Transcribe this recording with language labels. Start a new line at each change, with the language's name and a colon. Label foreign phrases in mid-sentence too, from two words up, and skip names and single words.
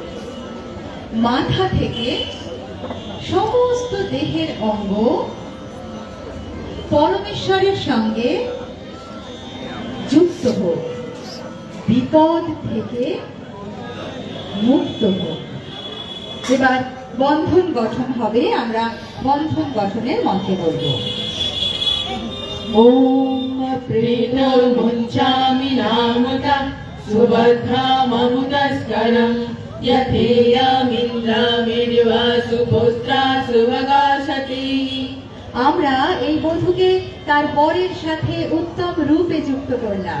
Bangla: মাথা থেকে সমস্ত দেহের অঙ্গ পরমেশ্বরের সঙ্গে যুক্ত হোক। বিপদ থেকে মুক্ত হোক। এবার বন্ধন গঠন হবে। আমরা বন্ধন গঠনের মন্ত্র বলব।
Sanskrit: ॐ प्रीतोर्मुञ्चामि नामुता सुभद्राममुदस्करम् यथेयमिन्द्रामिर्वा सुपुत्रा सुभगासति।
Bangla: আমরা এই বধূকে তার বরের সাথে উত্তম রূপে যুক্ত করলাম।